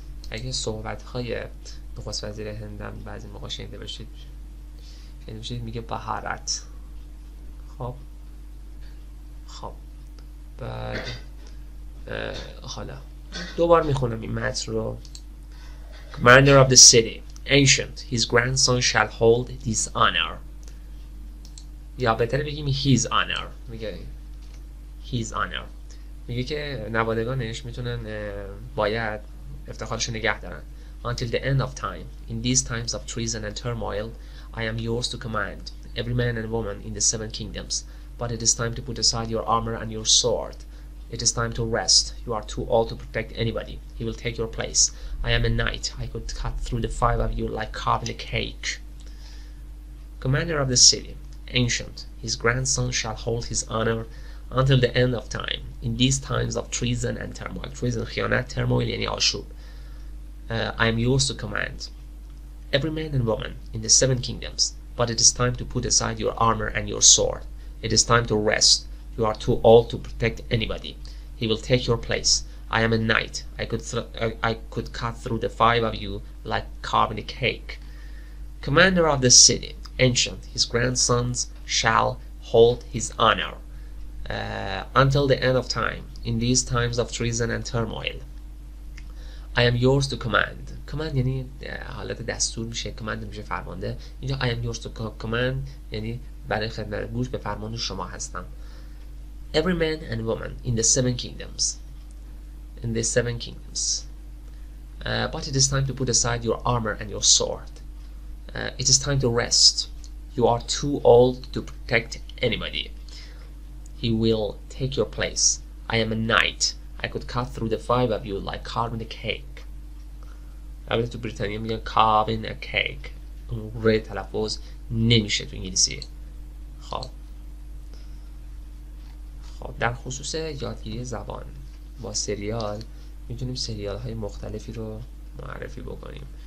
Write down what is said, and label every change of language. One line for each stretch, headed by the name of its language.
Persian: اگه صحبت‌های نخست وزیر هند هم بعضی موقع شنیده باشید میگه بهارت. خب بعد حالا دوبار میخونم این متن رو.
English: Commander of the city, ancient, his grandson shall hold this honor.
Persian: یا بهتره بگیم
English: his honor.
Persian: میگه his honor، میگه که نوادگانش میتونن باید افتخارش نگه دارن.
English: Until the end of time, in these times of treason and turmoil, I am yours to command, every man and woman in the 7 kingdoms. But it is time to put aside your armor and your sword. It is time to rest. You are too old to protect anybody. He will take your place. I am a knight. I could cut through the 5 of you like carving a cake. Commander of the city, ancient, his grandson shall hold his honor until the end of time. In these times of treason and turmoil.
Persian: Treason, خیانت، turmoil یعنی آشوب.
English: I am yours to command, every man and woman in the 7 kingdoms. But it is time to put aside your armor and your sword. It is time to rest. You are too old to protect anybody. He will take your place. I am a knight. I could cut through the 5 of you like carving a cake. Commander of the city, ancient, his grandsons shall hold his honor until the end of time. In these times of treason and turmoil, I am yours to command.
Persian: Command یعنی حالت دستور میشه، command میشه فرمانده. اینجا
English: I am yours to command
Persian: یعنی برای خدمت گوش به فرمان شما هستم.
English: Every man and woman in the 7 kingdoms. In the 7 kingdoms. But it is time to put aside your armor and your sword. It is time to rest. You are too old to protect anybody. He will take your place. I am a knight. I could cut through the 5 of you like carving a cake.
Persian: البته تو بریتانیا میگن
English: carving a cake.
Persian: اون ر تلفظ نمیشه تو انگلیسی. خب در خصوص یادگیری زبان با سریال میتونیم سریال های مختلفی رو معرفی بکنیم.